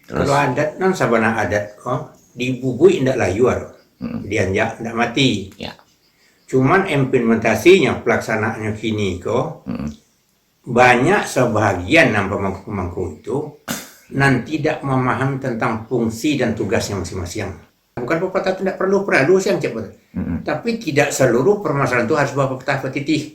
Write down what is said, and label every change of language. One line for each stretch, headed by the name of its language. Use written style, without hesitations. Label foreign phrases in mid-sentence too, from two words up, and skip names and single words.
Indonesian: Terus?
Minangkabau: Kalau adat non sabana adat kok dibubui ndak layuar, dianjak ndak mati.
Indonesian: Ya. Cuman implementasinya pelaksanaannya kini kok banyak sebahagian pemangku itu nan tidak memahami tentang fungsi dan tugasnya masing-masing. Bukan pepatah tidak perlu sih yang cepat. Tapi tidak seluruh permasalahan itu harus bawa pepatah petitih.